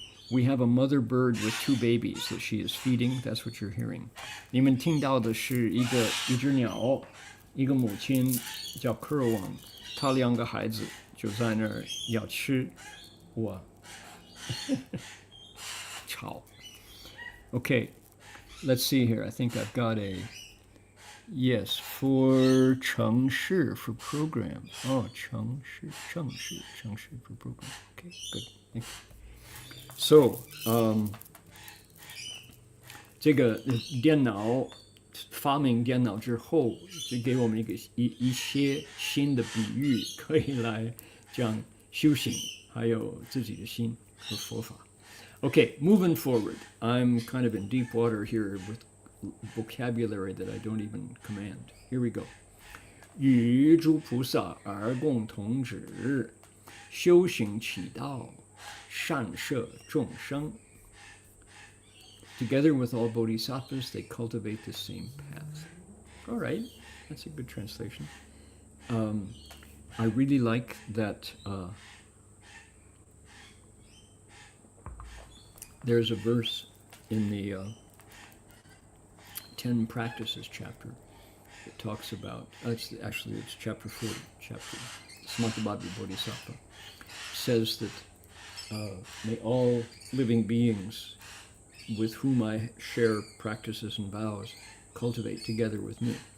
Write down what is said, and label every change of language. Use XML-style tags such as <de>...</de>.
<en>We have a mother bird with 2 babies that she is feeding. That's what you're hearing.</en> <zh>你们听到的是一只鸟，一个母亲叫科尔王，她2个孩子就在那儿要吃。哇，吵。</zh> <en>Okay. Let's see here. I think I've got a... Yes, for 程式 for program. 程式 for program. Okay, good. Thank you.</en> <zh>So, 这个电脑发明电脑之后，就给我们一些新的比喻，可以来讲修行，还有自己的心和佛法。</zh> <en>Okay, moving forward. I'm kind of in deep water here with vocabulary that I don't even command. Here we go.</en> <zh>与诸菩萨而共同止，修行其道，善摄众生。</zh> <en>Together with all bodhisattvas, they cultivate the same path. All right, that's a good translation. I really like that there's a verse in the Ten Practices chapter that talks about, it's chapter 40, Samantabhadra Bodhisattva, says that may all living beings with whom I share practices and vows cultivate together with me.</en>